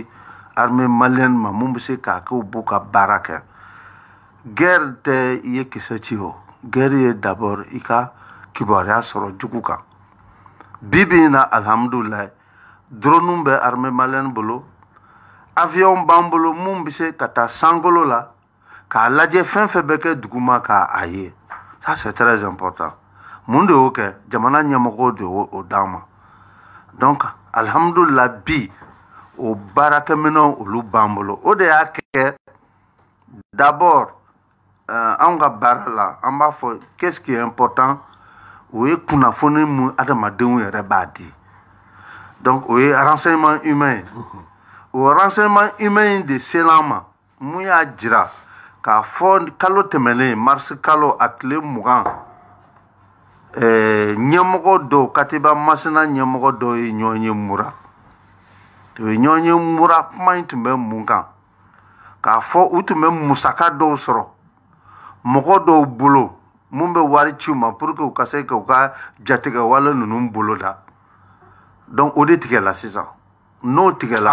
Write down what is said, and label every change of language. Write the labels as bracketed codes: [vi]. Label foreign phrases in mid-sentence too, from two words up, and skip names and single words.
[fr] armée malienne [bm] ma mun bɛ se k'a kɛ u b'u ka baara kɛ guerre tɛ i ye kisɛ ci o guerre ye d'abord i ka kibaruya sɔrɔ jugu kan bibi in na alhamdulillah drone bɛ [fr] armée malienne [bm] bolo avion b'an bolo mun bɛ se ka taa sangolo la k'a lajɛ fɛn fɛn bɛ kɛ duguma k'a ye [fr] ça c'est très important [bm] mun de y'o kɛ jamana ɲɛmɔgɔw de y'o d'an ma donc alhamdulillah bi o baarakɛminɛnw olu b'an bolo o de y'a kɛ d'abord anw ka baara la an b'a fɔ [fr] qu'est-ce qui est important [bm] o ye kunnafoni mun adamadenw yɛrɛ b'a di donc o ye [fr] renseignement humain [bm] o [fr] renseignement humain [bm] de sela ma mun y'a jira k'a fɔ kalo tɛmɛnen mars kalo a tile 20 ɲɛmɔgɔ dɔw Katiba Masina ɲɛmɔgɔ dɔw ye ɲɔgɔn ye Mura o ye ɲɔgɔn ye Mura kuma in tun bɛ mun kan k'a fɔ u tun bɛ musaka dɔw sɔrɔ mɔgɔ dɔw bolo mun bɛ wari ci u ma [fr] pour que [bm] u ka se k'u ka jatigɛ wale ninnu bolo da donc o de tigɛla sisan n'o tigɛla